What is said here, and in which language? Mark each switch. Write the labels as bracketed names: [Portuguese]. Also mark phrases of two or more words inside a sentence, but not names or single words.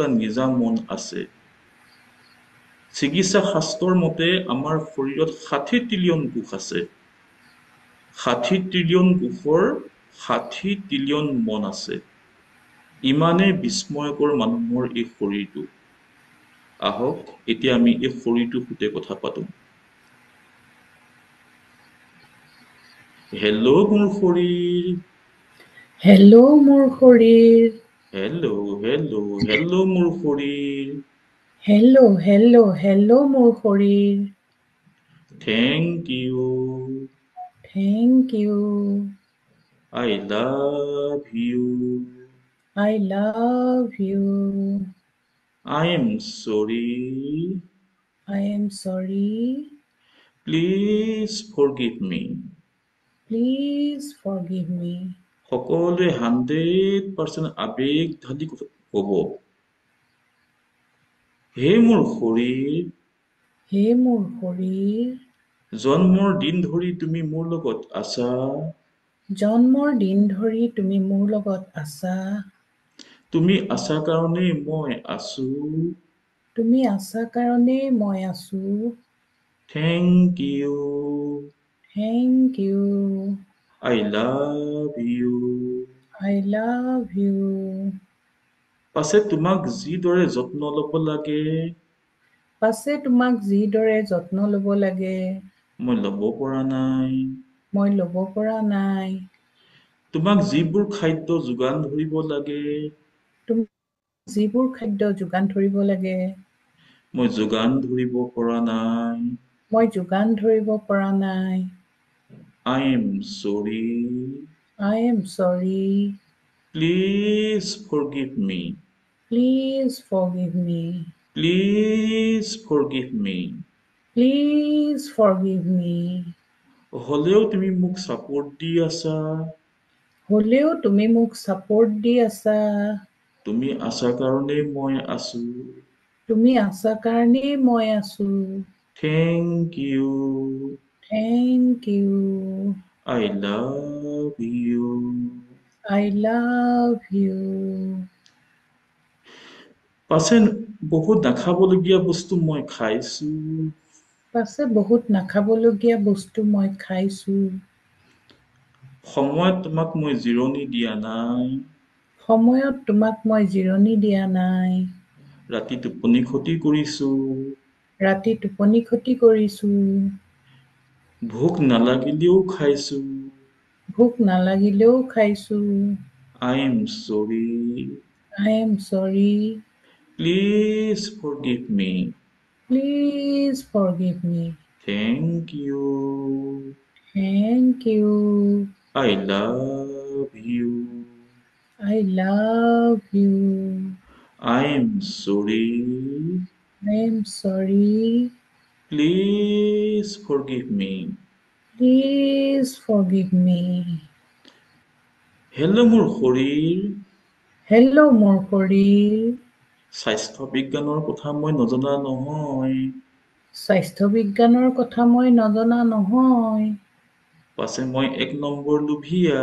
[Assamese] নিজা মন আছে চিকিৎসা শাস্ত্ৰৰ মতে আমাৰ শৰীৰত 60 ট্ৰিলিয়ন কোষ আছে 60 ট্ৰিলিয়ন কোষৰ 60 ট্ৰিলিয়ন মন আছে ইমানে বিস্ময়কৰ মানুহৰ এই শৰীৰটো আহক এতিয়া আমি এই শৰীৰটোৰ সৈতে কথা পাতোঁ হেল্ল' মোৰ শৰীৰ হেল্ল' মোৰ শৰীৰ হেল্ল' হেল্ল' হেল্ল' মোৰ শৰীৰ হেল্ল' হেল্ল' হেল্ল' মোৰ শৰীৰ [English] thank you thank you I love you I love you I am sorry I am sorry please forgive me please forgive me [Assamese] সকলোৱে 100% আবেগ ঢালি ক'ব হে মোৰ শৰীৰ, হে মোৰ শৰীৰ, জন্মৰ দিন ধৰি তুমি মোৰ লগত আছা। জন্মৰ দিন ধৰি তুমি মোৰ লগত আছা। তুমি আছা কাৰণেই মই আছো। তুমি আছা কাৰণেই মই আছো। [English] thank you. thank you. I love you. I love you. [Assamese] পাছে তোমাক যিদৰে যত্ন ল'ব লাগে পাছে তোমাক যিদৰে যত্ন ল'ব লাগে মই ল'ব পৰা নাই। মই ল'ব পৰা নাই। তোমাক যিবোৰ খাদ্য যোগান ধৰিব লাগে তুমি যিবোৰ খাদ্য যোগান ধৰিব লাগে মই যোগান ধৰিব পৰা নাই। মই যোগান ধৰিব পৰা নাই। [English] I am sorry. I am sorry. Please forgive me. Please forgive me. Please forgive me. Please forgive me. [Assamese] হ'লেও তুমি মোক ছাপোৰ্ট দি আছা। হ'লেও তুমি মোক ছাপোৰ্ট দি আছা। তুমি আছা কাৰণেই মই আছো। তুমি আছা কাৰণেই মই আছো। [English] Thank you. Thank you. I love you. I love you. [Assamese] পাছে বহুত নাখাবলগীয়া বস্তু মই খাইছো। পাছে বহুত নাখাবলগীয়া বস্তু মই খাইছো। সময়ত তোমাক মই জিৰণি দিয়া নাই। সময়ত তোমাক মই জিৰণি দিয়া নাই। ৰাতি টোপনি ক্ষতি কৰিছো। ৰাতি টোপনি ক্ষতি কৰিছো। ভোক নালাগিলেও খাইছো। ভোক নালাগিলেও খাইছো। [English] I am sorry. I am sorry. Please forgive me. Please forgive me. Thank you. Thank you. I love you. I love you. I am sorry. I am sorry. Please forgive me. Please forgive me. [Assamese] হেল্ল' মোৰ শৰীৰ। Hello, মোৰ শৰীৰ। স্বাস্থ্য বিজ্ঞানৰ কথা মই নজনা নহয়। স্বাস্থ্য বিজ্ঞানৰ কথা মই নজনা নহয়। পাছে মই এক নম্বৰ লোভীয়া।